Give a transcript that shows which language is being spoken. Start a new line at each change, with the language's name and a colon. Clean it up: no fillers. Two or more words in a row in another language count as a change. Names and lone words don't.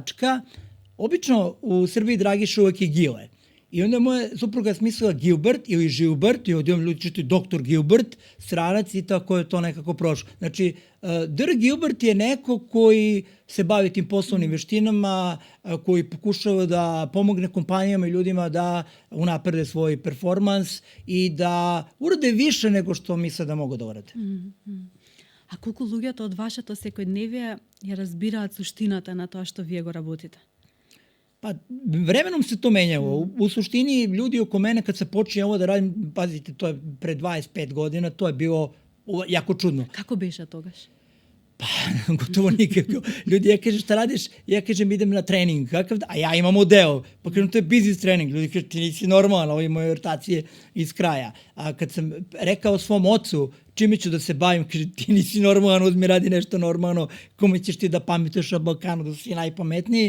Serbian: Obično u Srbiji Dragiša uvek je Gile. I onda moja supruga smislila Gilbert ili Žilbert i odjednom ljudi čitaju doktor Gilbert, stranac i tako je to nekako prošlo. Znači, Dr. Gilbert je neko koji se bavi tim poslovnim veštinama, koji pokušava da pomogne kompanijama i ljudima da unaprede svoj performans i da urade više nego što misle da mogu da urade.
Macedonian: А колку луѓето од вашето секојдневие ја разбираат суштината на тоа што вие го работите?
Serbian: Pa, vremenom se to menjalo. U suštini, ljudi oko mene kad se počinje ovo da radim, pazite, to je pre 25 godina, to je bilo jako čudno.
Macedonian: Kako беше тогаш?
Serbian: Pa, gotovo nikako. Ljudi, ja kažem, šta radiš? Ja kažem, idem na trening. Kakav? A ja imam model. Pa kažem, to je business trening. Ljudi kažem, ti nisi normalan, ovo je moje rotacije iz kraja. A kad sam rekao svom ocu, čime ću da se bavim, kaže, ti nisi normalan, uzmi radi nešto normalno, kome ćeš ti da pametuješ o Balkanu, da si najpametniji.